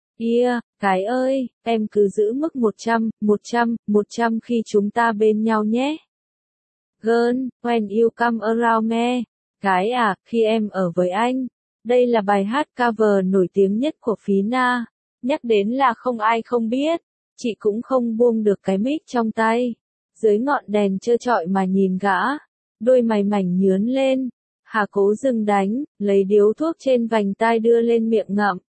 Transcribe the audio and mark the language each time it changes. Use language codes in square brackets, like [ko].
[vi] Yeah, cái ơi, em cứ giữ mức 100 khi chúng ta bên nhau nhé. [en] Girl, when you come around me. [vi] Cái à, khi em ở với anh. Đây là bài hát cover nổi tiếng nhất của Phí Na. Nhắc đến là không ai không biết. Chị cũng không buông được cái mic trong tay. Dưới ngọn đèn trơ trọi mà nhìn gã. Đôi mày mảnh nhướn lên. Hà Cố dừng đánh, lấy điếu thuốc trên vành tai đưa lên miệng ngậm.